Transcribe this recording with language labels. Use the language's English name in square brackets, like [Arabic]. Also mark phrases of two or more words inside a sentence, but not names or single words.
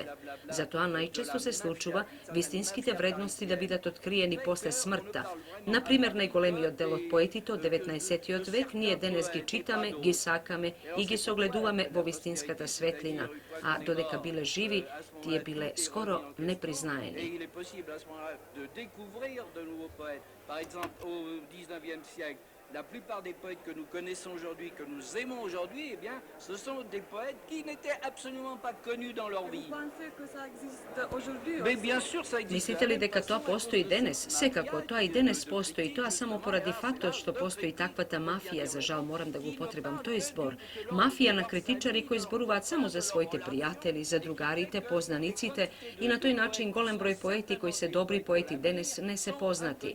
[Macedonian] Затоа најчесто се случува вистинските вредности да бидат откриени после смртта. Например, најголемиот дел од поетите од 19. век ние денес ги читаме, ги сакаме и ги согледуваме во вистинската светлина, а додека биле живи, тие биле скоро непризнаени. [French] La plupart des poètes que nous connaissons aujourd'hui, que nous aimons aujourd'hui, eh bien, ce sont des poètes qui n'étaient absolument pas connus dans leur vie. Mais bien sûr, ça existe. [Macedonian] Мислите ли дека тоа постои денес? Секако, тоа и денес постои, тоа само поради фактот што постои таквата мафија, за жал морам да го потребам тој збор. Мафија на критичари кои зборуваат само за своите пријатели, за другарите, познаниците и на тој начин голем број поети кои се добри поети денес не се познати.